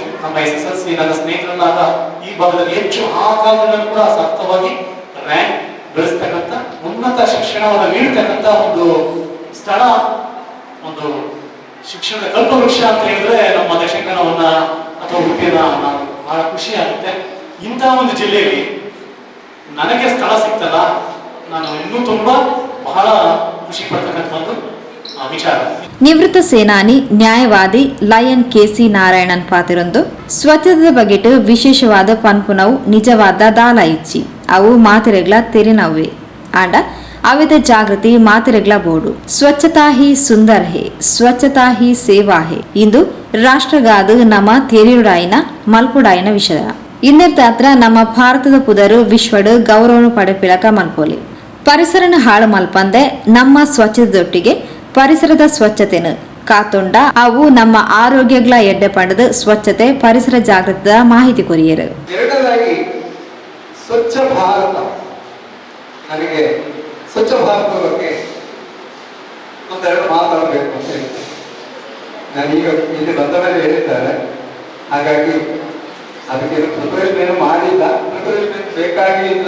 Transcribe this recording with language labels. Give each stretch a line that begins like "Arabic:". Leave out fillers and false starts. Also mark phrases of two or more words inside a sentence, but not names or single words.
Kannada: ನಮ್ಮ SSLC ನನ್ನ ಸ್ನೇಹಿತರನ್ನಾಗ ಈ ಭಾಗದಲ್ಲಿ ಹೆಚ್ಚು ಆ ಕಾಲದಲ್ಲಿ ಕೂಡ ಸತತವಾಗಿ ರ್ಯಾಂಕ್ ಬೆಳೆಸ್ತಕ್ಕಂಥ ಉನ್ನತ ಶಿಕ್ಷಣವನ್ನು ನೀಡತಕ್ಕಂಥ ಒಂದು ಸ್ಥಳ, ಒಂದು ಶಿಕ್ಷಣದ ಕಲ್ಪವೃಕ್ಷ ಅಂತ ಹೇಳಿದ್ರೆ ನಮ್ಮ ದಕ್ಷಿಣ ಕನ್ನಡವನ್ನ ಅಥವಾ ಉಡುಪಿಯನ್ನ ನಾವು ಬಹಳ ಖುಷಿ ಆಗುತ್ತೆ. ಇಂತಹ ಒಂದು ಜಿಲ್ಲೆಯಲ್ಲಿ ನನಗೆ ಸ್ಥಳ ಸಿಗ್ತಲ್ಲ, ನಾನು ಇನ್ನೂ ತುಂಬಾ ಬಹಳ ಖುಷಿ ಪಡ್ತಕ್ಕಂಥ ಒಂದು ವಿಚಾರ.
Tulu: ನಿವೃತ್ತ ಸೇನಾನಿ ನ್ಯಾಯವಾದಿ ಲಯನ್ KC ನಾರಾಯಣನ್ ಪಾತಿರೊಂದು ಸ್ವಚ್ಛತೆ ಬಗೆಟ್ ವಿಶೇಷವಾದ ಪನ್ಪುನವು ನಿಜವಾದ ದಾಲ ಇಚ್ಚಿ ಅವು ಮಾತಿರೆಗ್ಲ ತೆರಿನವ್ವೆ ಆಂಡ ಅವಿದ ಜಾಗೃತಿ ಮಾತಿರೆಗ್ಲ ಬೋಡು.
Hindi: स्वच्छता ही सुंदर है, स्वच्छता ही सेवा है
Tulu: ಇಂದು ರಾಷ್ಟ್ರಗಾದು ನಮ್ಮ ತೆರಿಯುಡಾಯಿನ ಮಲ್ಪುಡಾಯಿನ ವಿಷಯ. ಇಂದಿರ್ತಾತ್ರ ನಮ್ಮ ಭಾರತದ ಪುದರು ವಿಶ್ವಡು ಗೌರವನು ಪಡೆಪಿಳಕ ಮಲ್ಪೋಲಿ. ಪರಿಸರನ ಹಾಳು ಮಲ್ಪಂದೆ ನಮ್ಮ ಸ್ವಚ್ಛತೆಯೊಟ್ಟಿಗೆ ಪರಿಸರದ ಸ್ವಚ್ಛತೆನು ಕಾತೊಂಡ ಅವು ನಮ್ಮ ಆರೋಗ್ಯಗಳ ಎಡ್ಡೆ ಪಂಡದ ಸ್ವಚ್ಛತೆ ಪರಿಸರ ಜಾಗೃತದ ಮಾಹಿತಿ ಕೊರಿಯರು.
Kannada: ಎರಡನೇದಾಗಿ ಸ್ವಚ್ಛ ಭಾರತ. ನನಗೆ ಸ್ವಚ್ಛ ಭಾರತದ ಬಗ್ಗೆ ಒಂದೆರಡು ಮಾತಾಡಬೇಕು ಅಂತ ಹೇಳ್ತೇನೆ. ನಾನೀಗ ಇಲ್ಲಿ ಬಂದ ಮೇಲೆ ಹೇಳಿದ್ದಾರೆ, ಹಾಗಾಗಿ ಅದಕ್ಕೆ ಪ್ರಿಪರೇಷನ್ ಏನು ಮಾಡಿಲ್ಲ, ಪ್ರಿಪರೇಷನ್ ಬೇಕಾಗಿ ಇಲ್ಲ.